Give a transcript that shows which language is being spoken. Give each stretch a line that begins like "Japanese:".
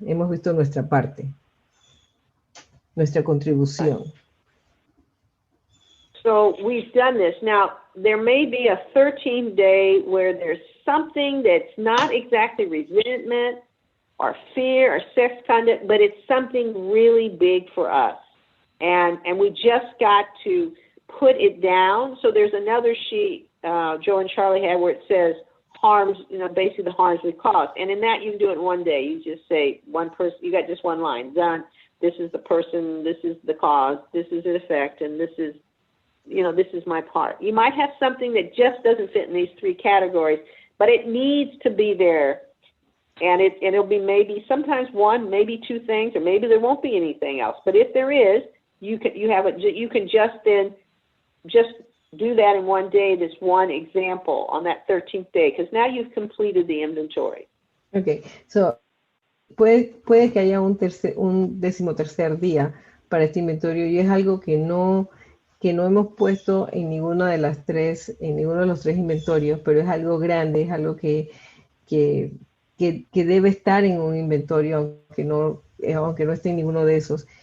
Spanish: Hemos visto nuestra parte, nuestra contribución.
English: So we've done this. Now, there may be a 13th day where there's something that's not exactly resentment or fear or sex conduct, but it's something really big for us. And we just got to put it down. So there's another sheet Joe and Charlie had where it says harms, basically the harms we caused. And in that, you can do it in one day. You just say one person, you got just one line. Done. This is the person, this is the cause, this is the effect, and this is my part. You might have something that just doesn't fit in these three categories, but it needs to be there. And it'll be maybe sometimes one, maybe two things, or maybe there won't be anything else. But if there is, you can just do that in one day, this one example on that 13th day, because now you've completed the inventory.
Spanish: Okay, so puede que haya un 13º día para este inventario y es algo que no hemos puesto en ninguno de los tres inventorios, pero es algo grande, es algo que debe estar en un inventario, aunque no esté en ninguno de esos.